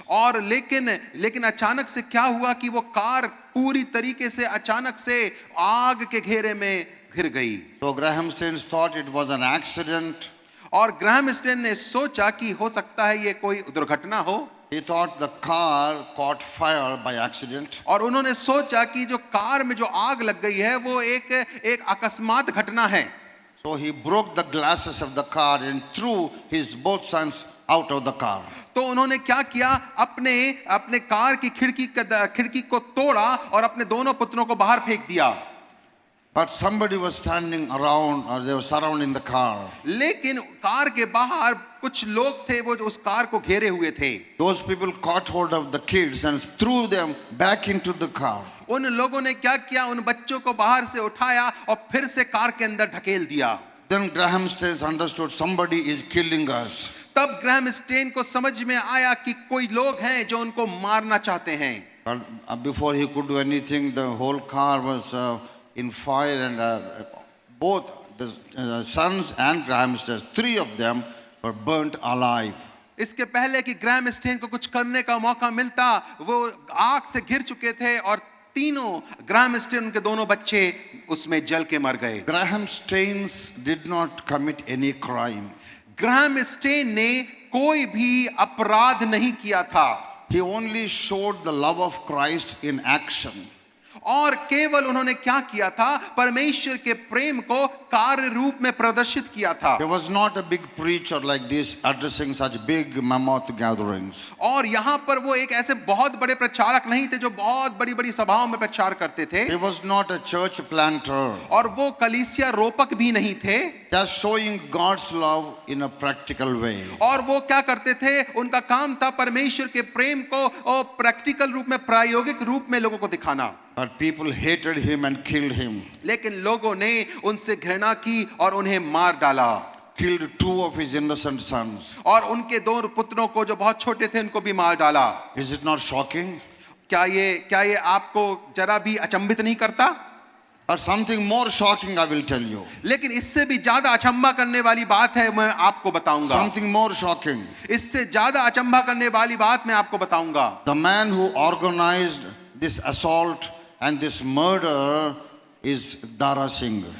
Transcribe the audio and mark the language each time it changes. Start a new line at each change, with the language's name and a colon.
Hindi: और लेकिन अचानक से क्या हुआ कि वो कार पूरी तरीके से अचानक से आग के घेरे में घिर गई।
English: So Graham Staines thought it was an accident.
Hindi: और ग्राहम स्टेन ने सोचा कि हो सकता है ये कोई दुर्घटना हो।
English: He thought the car caught fire by accident.
Hindi: और उन्होंने सोचा कि जो कार में जो आग लग गई है वो एक अकस्मात घटना है।
English: So he broke the glasses of the car and threw his both sons out of the car.
Hindi: तो उन्होंने क्या किया, अपने कार की खिड़की को तोड़ा और अपने दोनों पुत्रों को बाहर फेंक दिया।
English: But somebody was standing around, or they were surrounding the car.
Hindi: लेकिन कार के बाहर कुछ लोग थे वो जो उस कार को घेरे हुए थे।
English: Those people caught hold of the kids and threw them back into the car.
Hindi: उन लोगों ने क्या किया, उन बच्चों को बाहर से उठाया और फिर से कार के अंदर ढकेल दिया।
English: Then Graham Staines understood somebody is killing us.
Hindi: तब ग्रैहम स्टेन को समझ में आया कि कोई लोग हैं जो उनको मारना चाहते हैं।
English: But before he could do anything, the whole car was in fire, and both the sons and Graham Staines, three of them were burnt alive.
Hindi: इसके पहले कि ग्रैहम स्टेन को कुछ करने का मौका मिलता, वो आग से घिर चुके थे और तीनों ग्रैहम स्टेन, उनके दोनों बच्चे उसमें जल के मर गए।
English: Graham Staines did not commit any crime.
Hindi: Graham stand ने कोई भी अपराध नहीं किया था।
English: He only showed the love of Christ in action.
Hindi: और केवल उन्होंने क्या किया था, परमेश्वर के प्रेम को कार्य रूप में प्रदर्शित किया था।
English: He was not a big preacher like this, addressing such big mammoth gatherings.
Hindi: और यहाँ पर वो एक ऐसे बहुत बड़े प्रचारक नहीं थे जो बहुत बड़ी बड़ी सभाओं में प्रचार करते थे।
English: He was not a church planter.
Hindi: और वो कलीसिया रोपक भी नहीं थे।
English: Just showing God's love in a practical way.
Hindi: और वो क्या करते थे, उनका काम था परमेश्वर के प्रेम को और प्रैक्टिकल रूप में, प्रायोगिक रूप में लोगों को दिखाना।
English: But people hated him and killed him.
Hindi: लेकिन लोगों ने उनसे घृणा की और उन्हें मार डाला।
English: Killed two of his innocent sons.
Hindi: और उनके दो पुत्रों को जो बहुत छोटे थे उनको भी मार डाला।
English: Is it not shocking?
Hindi: क्या ये आपको जरा भी अचंभित नहीं करता?
English: But something more shocking I will tell you.
Hindi: लेकिन इससे भी ज्यादा अचंभा करने वाली बात है, मैं आपको बताऊंगा।
English: Something more shocking.
Hindi: इससे ज्यादा अचंभा करने वाली बात मैं आपको बताऊंगा।
English: The man who organized this assault and this murder is Dara Singh.